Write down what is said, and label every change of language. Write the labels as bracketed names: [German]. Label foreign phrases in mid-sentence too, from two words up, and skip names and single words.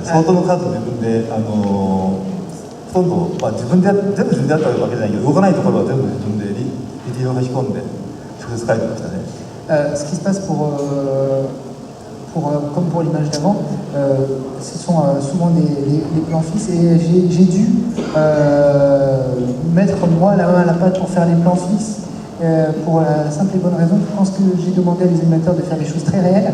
[Japanese] 相当の数自分でほとんど、自分で全部自分でやったわけじゃないけど、動かないところは全部自分でリディを書き込んで直接描いてましたね。 [French] Ce qui se passe comme pour l'image d'avant, ce sont souvent les plans fixes et j'ai dû mettre moi la main à la pâte pour faire les plans fixes. Pour la simple et bonne raison, je pense que j'ai demandé à les animateurs de faire des choses très réelles.